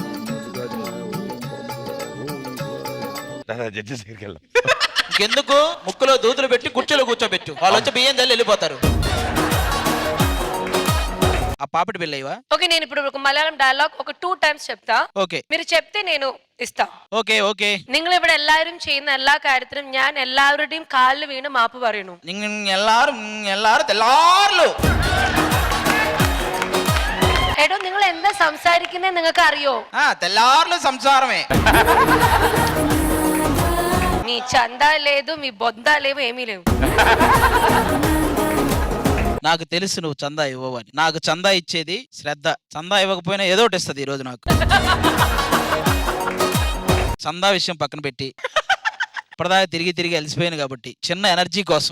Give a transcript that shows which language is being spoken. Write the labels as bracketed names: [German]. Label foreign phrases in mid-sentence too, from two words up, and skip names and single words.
[Telugu] జడ్జెస్ దగ్గరికి వెళ్దాం. ఇంకెందుకు, ముక్కులో దూతులు పెట్టి కుర్చీలో కూర్చోబెట్టు, వాళ్ళు వచ్చి బియ్యం జల్లి వెళ్ళిపోతారు. ఆ పాపిడి బిల్లయ్యవా? ఓకే, నేను ఇప్పుడు ఒక మలయాళం డైలాగ్ ఒక 2 times చెప్తా. ఓకే, మీరు చెప్తే నేను ഇഷ്ടം. [Malayalam] ഓക്കെ നിങ്ങൾ ഇവിടെ എല്ലാവരും ചെയ്യുന്ന എല്ലാ കാര്യത്തിലും ഞാൻ എല്ലാവരുടെയും കാലിൽ വീണ് മാപ്പ് പറയണു. എടോ നിങ്ങൾ എന്താ സംസാരിക്കുന്നേ നിങ്ങൾക്ക് അറിയോ? [Telugu] సంసారమే. మీ చందా లేదు, మీ బొందా లేవు, ఏమీ లేవు. నాకు తెలుసు నువ్వు చందా ఇవ్వవని. నాకు చందా ఇచ్చేది శ్రద్ధ. చందా ఇవ్వకపోయినా ఏదో ఒకటి ఇస్తుంది ఈ రోజు నాకు. చందా విషయం పక్కన పెట్టి ఇప్పటిదాకా తిరిగి అలసిపోయాను కాబట్టి చిన్న ఎనర్జీ కోసం